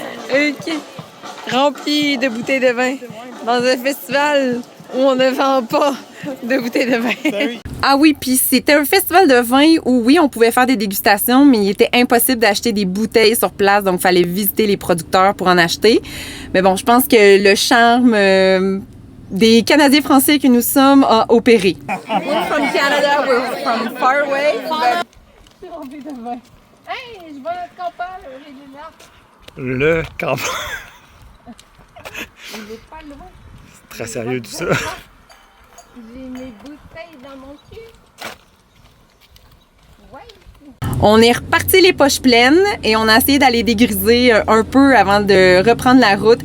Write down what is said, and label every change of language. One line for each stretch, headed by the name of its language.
French: OK. Rempli de bouteilles de vin dans un festival où on ne vend pas de bouteilles de vin. Ah oui, puis c'était un festival de vin où, oui, on pouvait faire des dégustations, mais il était impossible d'acheter des bouteilles sur place, donc il fallait visiter les producteurs pour en acheter. Mais bon, je pense que le charme des Canadiens français que nous sommes a opéré.
English: We're from Canada, we're from far away.
French: C'est rempli de vin. Hey, je vois notre campagne, j'ai des nappes. Le campagne. Il est pas loin. C'est très sérieux tout ça. J'ai mes bouteilles dans mon cul. Ouais. On est reparti les poches pleines et on a essayé d'aller dégriser un peu avant de reprendre la route.